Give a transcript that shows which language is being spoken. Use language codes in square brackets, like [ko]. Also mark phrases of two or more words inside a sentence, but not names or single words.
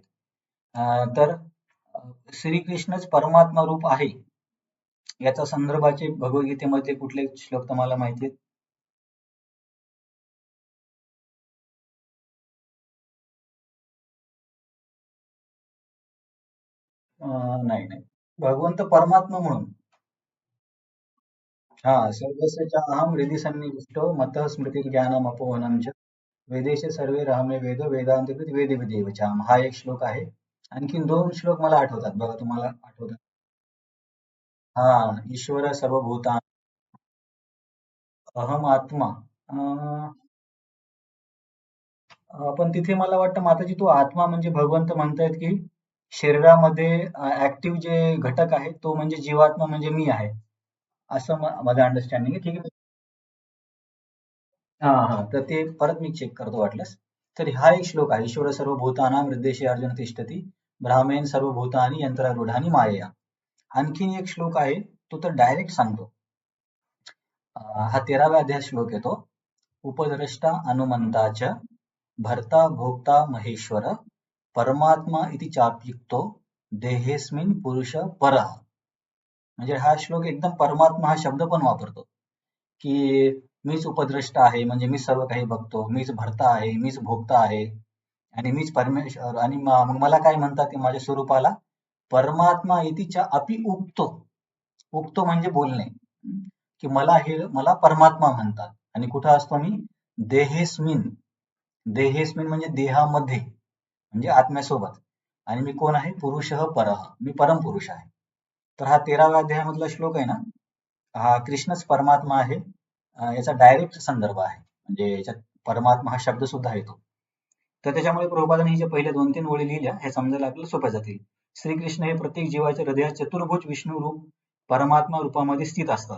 [mr] तर श्रीकृष्णच परमात्मा रूप आहे याचा संदर्भाचे भगवद्गीतेमध्ये कुठले श्लोक तुम्हाला माहिती आहेत? नाही नाही, भगवंत परमात्मा म्हणून. हा, [sa] सर्वस्य च अहं हृदि सन्निविष्टो मतः स्मृतिर्ज्ञानम् अपोहनम् च वेदेश सर्वे रामे वेद वेदांतकृत वेद विदेव च. [mr] हा एक श्लोक आहे. आणखीन 2 श्लोक मला आठवतात बघा, तुम्हाला आठवतात? हा, [sa] ईश्वर सर्वभूता अहम आत्मा. [mr] अं, पण तिथे मला वाटतं माताजी, तो आत्मा म्हणजे भगवंत म्हणतायत की शरीरामध्ये ऍक्टिव्ह जे घटक आहे तो म्हणजे जीवात्मा म्हणजे मी आहे, असं माझं अंडरस्टँडिंग आहे. ठीक आहे. हा हा, तर ते परत मी चेक करतो वाटल्यास. तर हा एक श्लोक आहे, [sa] ईश्वर सर्वभूतानां हृद्देशे अर्जुन तिष्ठती ब्राह्मेण सर्वभूतानि यंत्रारूढानि मायया. [mr] आणखीन एक श्लोक आहे, तो तर डायरेक्ट सांगतो. हा 13व्या अध्याय श्लोक येतो. [sa] उपद्रष्टा हनुमंताच भर्ता भोक्ता महेश्वर परमात्मा इति चाप्युक्तो देहेस्मिन पुरुष परः. [mr] म्हणजे हा श्लोक एकदम परमात्मा हा शब्द पण वापरतो की मीच उपद्रष्टा आहे, म्हणजे मी सर्व काही बघतो, मीच भरता आहे, मीच भोगता आहे आणि मीच परमेश्वर. आणि मग मला काय म्हणतात ते माझ्या स्वरूपाला [sa] परमात्मा इतिच्या अपि उक्तो. [mr] उक्तो म्हणजे बोलणे, की मला परमात्मा म्हणतात. आणि कुठं असतो मी? देहेस्मिन. देहेस्मिन म्हणजे देहामध्ये, म्हणजे आत्म्यासोबत. आणि मी कोण आहे? [sa] पुरुषः परः, [mr] मी परमपुरुष आहे. तर हा 13व्या अध्यायामधला श्लोक आहे ना, हा कृष्णच परमात्मा आहे याचा डायरेक्ट संदर्भ आहे. म्हणजे याच्यात परमात्मा हा शब्द सुद्धा येतो. तर त्याच्यामुळे प्रभुपादांनी जे पहिले 2-3 ओळी लिहिल्या हे समजायला आपल्याला सोप्या जातील. श्रीकृष्ण हे प्रत्येक जीवाच्या हृदयात चतुर्भुज विष्णू रूप परमात्मा रूपामध्ये स्थित असतात.